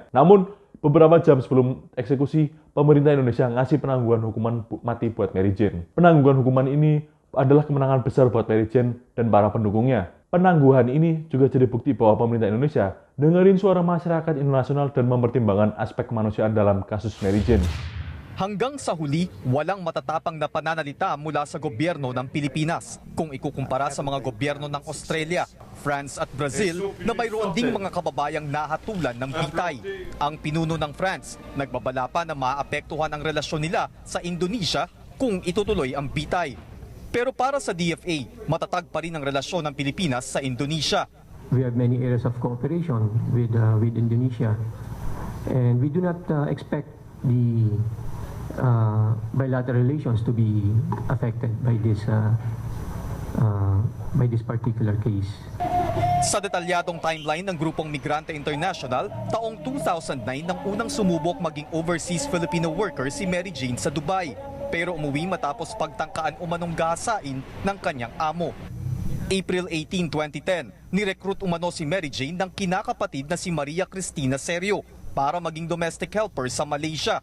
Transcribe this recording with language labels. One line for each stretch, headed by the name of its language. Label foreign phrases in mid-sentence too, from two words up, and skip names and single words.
Indonesian: Namun, beberapa jam sebelum eksekusi, pemerintah Indonesia ngasih penangguhan hukuman mati buat Mary Jane. Penangguhan hukuman ini adalah kemenangan besar buat Mary Jane dan para pendukungnya. Penangguhan ini juga jadi bukti bahwa pemerintah Indonesia dengerin suara masyarakat internasional dan mempertimbangkan aspek kemanusiaan dalam kasus Mary Jane.
Filipino: Hanggang sa huli, walang matatapang na pananalita mula sa gobyerno ng Pilipinas kung ikukumpara sa mga gobyerno ng Australia, France at Brazil na mayroon ding mga kababayang nahatulan ng bitay. Ang pinuno ng France, nagbabala pa na maapektuhan ang relasyon nila sa Indonesia kung itutuloy ang bitay. Pero para sa DFA, matatag pa rin ang relasyon ng Pilipinas sa Indonesia.
English: We have many areas of cooperation with Indonesia, and we do not expect the bilateral relations to be affected by this particular case.
Filipino: Sa detalyadong timeline ng Grupong Migrante International, taong 2009 nang unang sumubok maging
English: overseas Filipino worker
Filipino: si Mary Jane sa Dubai. Pero umuwi matapos pagtangkaan umanong gahasain ng kanyang amo. April 18, 2010, nirecruit umano si Mary Jane ng kinakapatid na si Maria Cristina Sergio para maging
English: domestic helper
Filipino: sa Malaysia.